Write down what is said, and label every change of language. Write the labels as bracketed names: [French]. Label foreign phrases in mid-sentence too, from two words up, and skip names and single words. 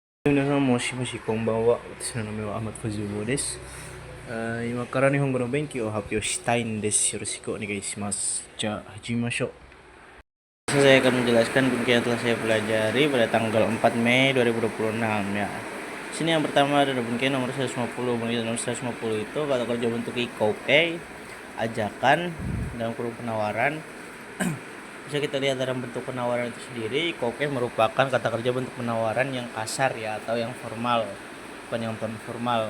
[Japanese] 皆さんもしもしこんばんは。私の名前はアマトフジュボです。今から日本語の勉強を発表したいんです。よろしくお願いします。じゃあ始めましょう。 [Indonesian] Saya akan menjelaskan buku yang telah saya pelajari pada tanggal 4 Mei 2026 ya. Sini yang pertama ada buku nomor 150. Buku nomor 150 itu kata kerja bentuk ikoke, ajakan dalam kurung penawaran. Bisa kita lihat dalam bentuk penawaran itu sendiri, ikoke merupakan kata kerja bentuk penawaran yang kasar ya, atau yang formal, bukan yang non formal.